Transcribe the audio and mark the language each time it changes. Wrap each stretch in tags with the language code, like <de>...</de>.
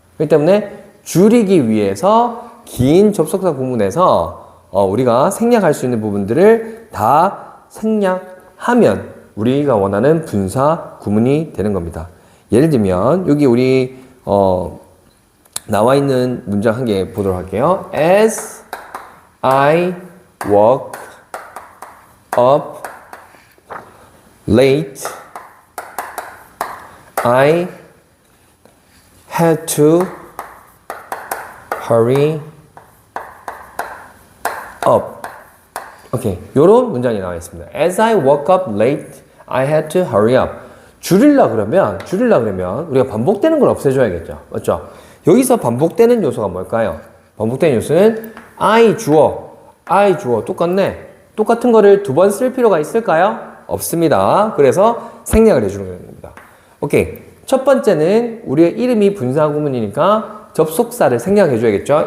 <ko>그렇기 때문에 줄이기 위해서 긴 접속사 구문에서 우리가 생략할 수 있는 부분들을 다 생략하면 우리가 원하는 분사 구문이 되는 겁니다. 예를 들면 여기 우리 나와 있는 문장 한 개 보도록 할게요.</ko> <en>As I woke up late, I had to hurry up.</en> <ko>오케이. 요런 문장이 나와 있습니다.</ko> <en>As I woke up late, I had to hurry up.</en> <ko>줄이려 그러면 우리가 반복되는 걸 없애줘야겠죠. 맞죠? 여기서 반복되는 요소가 뭘까요? 반복되는 요소는 I 주어. 똑같네. 똑같은 거를 두 번 쓸 필요가 있을까요? 없습니다. 그래서 생략을 해주는 겁니다. 오케이. 첫 번째는 우리의 이름이 분사구문이니까 접속사를 생략해줘야겠죠.</ko>